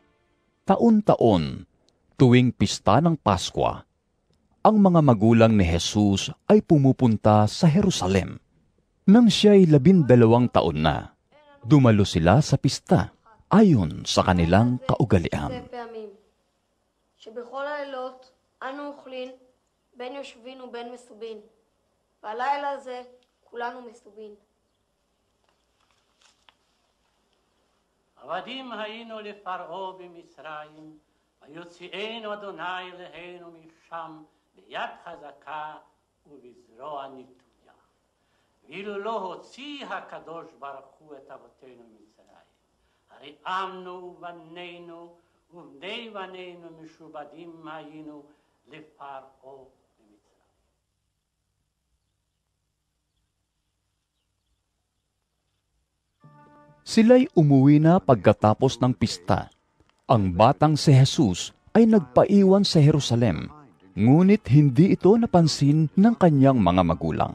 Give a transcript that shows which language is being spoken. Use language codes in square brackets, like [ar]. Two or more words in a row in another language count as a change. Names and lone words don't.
[tl] Taon-taon, tuwing pista ng Paskwa, ang mga magulang ni Jesus ay pumupunta sa Jerusalem. Nang siya'y 12 taon na, dumalo sila sa pista ayon sa kanilang kaugalian. [he] שבכל הלילות אנו אוכלים בין יושבין ובין מסובין, והלילה הזה כולנו מסובין. עבדים היינו לפרעה במצרים, ויוציאנו אדוני אלינו משם ביד חזקה ובזרוע נטויה. ואילו לא הוציא הקדוש ברוך הוא את אבותינו ממצרים, הרי עמנו ובנינו ובני בנינו משובדים היינו לפרעה במצרים. [tl] Sila'y umuwi na pagkatapos ng pista. Ang batang si Jesus ay nagpaiwan sa Jerusalem, ngunit hindi ito napansin ng kanyang mga magulang.